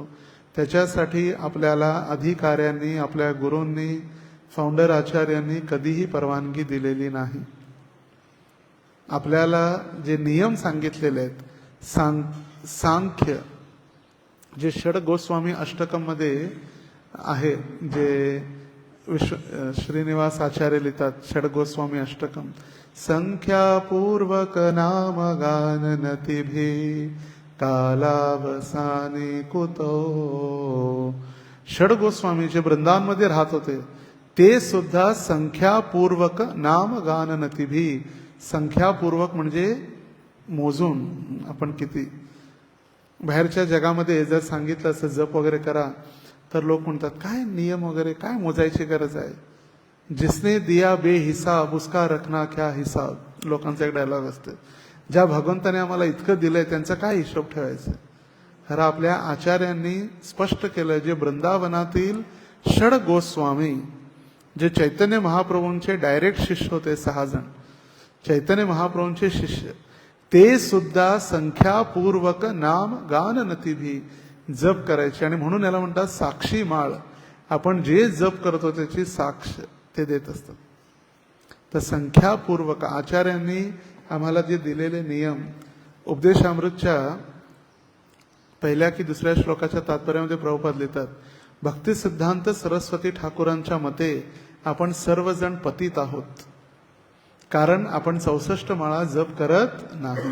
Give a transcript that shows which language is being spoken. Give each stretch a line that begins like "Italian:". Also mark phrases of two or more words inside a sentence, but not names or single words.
Marathi: त्याच्यासाठी आपल्याला अधिकाऱ्यांनी, आपल्या गुरूंनी, फाउंडर आचार्यांनी कधीही परवानगी दिलेली नाही. आपल्याला जे नियम सांगितलेले आहेत, सांख्य जे षड गोस्वामी अष्टकम मध्ये आहे, जे श्रीनिवास आचार्य लिहितात षड गोस्वामी अष्टकम.
Sanskrit: संख्यापूर्वक नाम गान नतिभी कालावसानी कुतो.
Marathi: षड गोस्वामी जे वृंदावनमध्ये राहत होते ते सुद्धा
Sanskrit: संख्यापूर्वक नाम गान नतिभी.
Marathi: संख्यापूर्वक म्हणजे मोजून. आपण किती बाहेरच्या जगामध्ये जर सांगितलं असं जप वगैरे करा तर लोक म्हणतात काय नियम वगैरे काय मोजायची गरज आहे.
Hindi: जिसने दिया बेहिसाब उसका रखना क्या हिसाब.
Marathi: लोकांचा एक डायलॉग असते. ज्या भगवंताने आम्हाला इतकं दिलंय त्यांचा काय हिशोब ठेवायचा. खरं आपल्या आचार्यांनी स्पष्ट केलं, जे वृंदावनातील षड गोस्वामी जे चैतन्य महाप्रभूंचे डायरेक्ट शिष्य होते, 6 जण चैतन्य महाप्रभूंचे शिष्य, ते सुद्धा
Sanskrit: संख्यापूर्वक नाम गान नतिभी
Marathi: जप करायचे. आणि म्हणून याला म्हणतात साक्षी माळ. आपण जे जप करतो त्याची साक्ष ते देत असतात. तर संख्यापूर्वक आचार्यांनी आम्हाला जे दिलेले नियम, उपदेशामृतच्या पहिल्या की दुसऱ्या श्लोकाच्या तात्पर्यामध्ये प्रभुपाद लिहितात, भक्ती सिद्धांत सरस्वती ठाकूरांच्या मते आपण सर्वजण पतित आहोत, कारण आपण 64 माळा जप करत नाही.